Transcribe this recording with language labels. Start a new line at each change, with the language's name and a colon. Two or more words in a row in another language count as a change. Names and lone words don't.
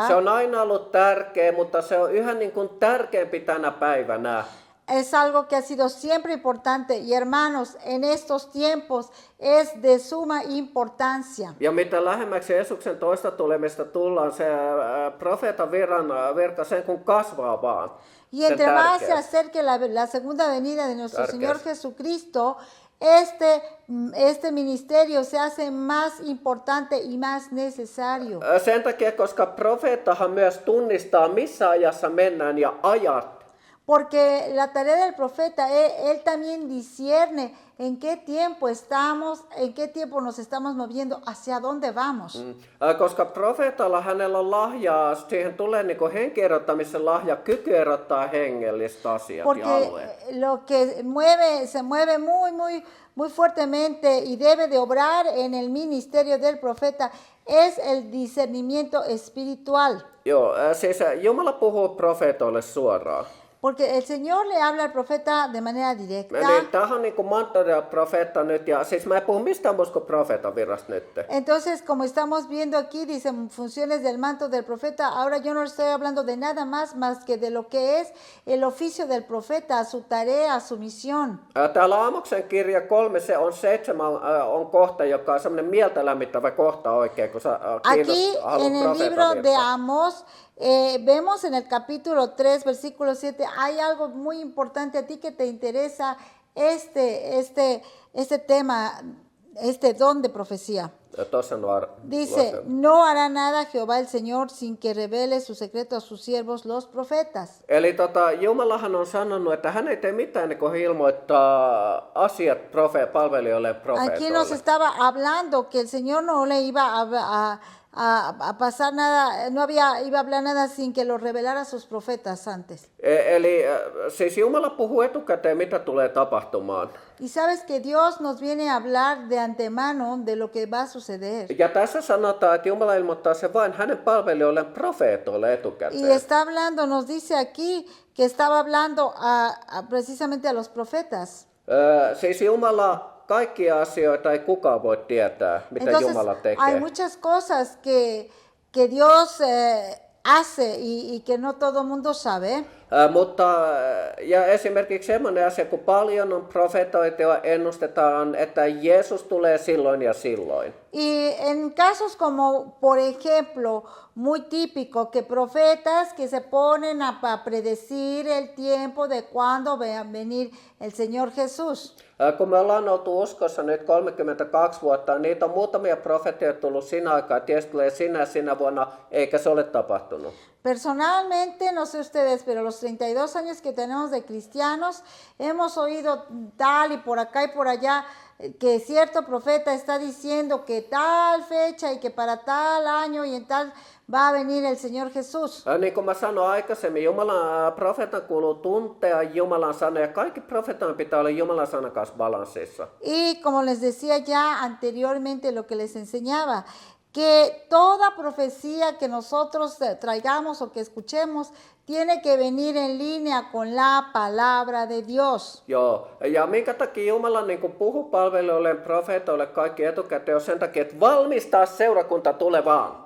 Finnish: Se on aina ollut tärkeä, mutta se on yhä niin kuin tärkeämpi tänä päivänä.
Spanish: Es algo que ha sido siempre importante y hermanos, en estos tiempos es de suma importancia.
Finnish: Ja mitä lähemmäksi Jeesuksen toista tulemista tullaan, se profeetan virka sen kun kasvaa vaan.
Spanish: Y entre más se acerque la segunda venida de nuestro Señor Jesucristo, este ministerio se hace más importante y más necesario.
Finnish: Sen takia, koska profeettahan myös tunnistaa, missä ajassa mennään ja ajat.
Spanish: Porque la tarea del profeta, él también discierne en qué tiempo estamos, en qué tiempo nos estamos moviendo, hacia dónde vamos.
Finnish: Koska profeetalla hänellä on lahjaa, siihen tulee niin kuin henkierottamisen lahja, kyky erottaa hengellistä asiat ja alueet.
Spanish: Porque lo que se mueve muy fuertemente y debe de obrar en el ministerio del profeta es el discernimiento espiritual.
Finnish: Joo, siis Jumala puhuu profeetoille suoraan.
Spanish: Porque el Señor le habla al profeta de manera directa.
Finnish: Niin, tämähän on niin kuin manto ja profeetta nyt, ja siis mä en puhu mistään muusta kuin profeetan virrasta nyt.
Spanish: Entonces, como estamos viendo aquí, dice funciones del manto del profeta, ahora yo no estoy hablando de nada más que de lo que es el oficio del profeta, su tarea, su misión.
Finnish: Täällä Aamoksen kirja 3, se on 7, on kohta, joka on semmoinen mieltä lämmittävä kohta oikein, kun sä
Spanish: Aquí en el libro de Amos, vemos en el capítulo 3, versículo 7, hay algo muy importante a ti que te interesa este tema, este don de profecía. Dice, no hará nada Jehová el Señor sin que revele su secreto a sus siervos los profetas.
Finnish: Eli Jumalahan on sanonut, että hän ei tee mitään niin kuin ilmoittaa asiat palvelijoille profeetoille.
Spanish: Aquí nos estaba hablando que el Señor no le iba a pasar nada, iba a hablar nada sin que lo revelara a sus profetas antes.
Finnish: Eli siis Jumala puhuu etukäteen, mitä tulee tapahtumaan.
Spanish: Y sabes que Dios nos viene a hablar de antemano de lo que va a suceder.
Finnish: Ja tässä sanotaan, että Jumala ilmoittaa se vain hänen palvelijoilleen profeetoille etukäteen.
Spanish: Y está hablando, nos dice aquí que estaba hablando precisamente a los profetas.
Finnish: Siis Jumala kaikkia asioita ei kukaan voi tietää, mitä
Spanish: Entonces,
Finnish: Jumala tekee.
Spanish: hay muchas cosas que Dios hace y que no todo mundo sabe.
Finnish: Ja esimerkiksi semmoinen asia, kun paljon on profetoitua, ennustetaan, että Jeesus tulee silloin ja silloin.
Spanish: Y en casos como, por ejemplo, muy típico, que profetas que se ponen a predecir el tiempo de cuándo va a venir el Señor Jesús.
Finnish: Kun me ollaan oltu uskossa nyt 32 vuotta, niitä on muutamia profetioita tullut siinä aikaa, ties tulee sinä vuonna, eikä se ole tapahtunut.
Spanish: Personalmente, no sé ustedes, pero los 32 años que tenemos de cristianos, hemos oído tal y por acá y por allá, que cierto profeta está diciendo que tal fecha y que para tal año y en tal va a venir el Señor Jesús.
Finnish: Niin kuin mä sanoin aikaisemmin, Jumalan profeetan kuuluu tuntea Jumalan sana, ja kaikki profeetan pitää olla Jumalan sanan kanssa balanssissa.
Spanish: Y como les decía ya anteriormente lo que les enseñaba, que toda profecía que nosotros traigamos o que escuchemos tiene que venir en línea con la palabra de Dios.
Finnish: Joo, ja minkä takia Jumala niin kuin puhuu palvelijoille, profeetoille kaikki etukäteen on sen takia, että valmistaa seurakunta tulevaan.